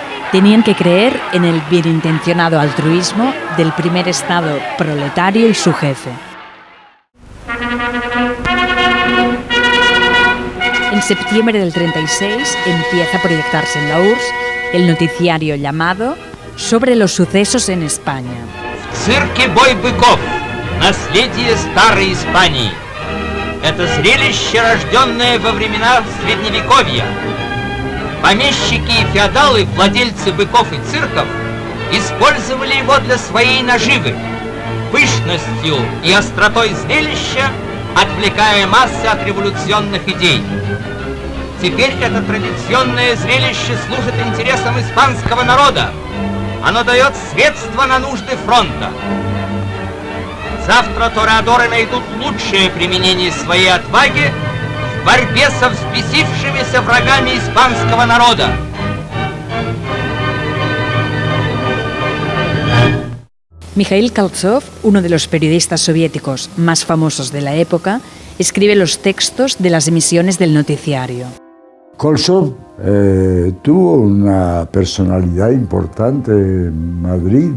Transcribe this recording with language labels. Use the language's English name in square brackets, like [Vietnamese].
[Spanish] Tenían que creer en el bienintencionado altruismo del primer Estado proletario y su jefe. En septiembre del 36 empieza a proyectarse en la URSS el noticiario llamado Sobre los sucesos en España. [Russian] Цирке бой быков. Наследие старой Испании. Это зрелище, рожденное во времена Средневековья. Помещики и феодалы, владельцы быков и цирков, использовали его для своей наживы, пышностью и остротой зрелища, отвлекая массы от революционных идей. Теперь это традиционное зрелище служит интересам испанского народа. Оно дает средства на нужды фронта. Завтра тореадоры найдут лучшее применение своей отваги в борьбе со взбесившимися врагами испанского народа. [Spanish] Mikhail Kaltsov, uno de los periodistas soviéticos más famosos de la época, escribe los textos de las emisiones del noticiario. Koltsov tuvo una personalidad importante en Madrid.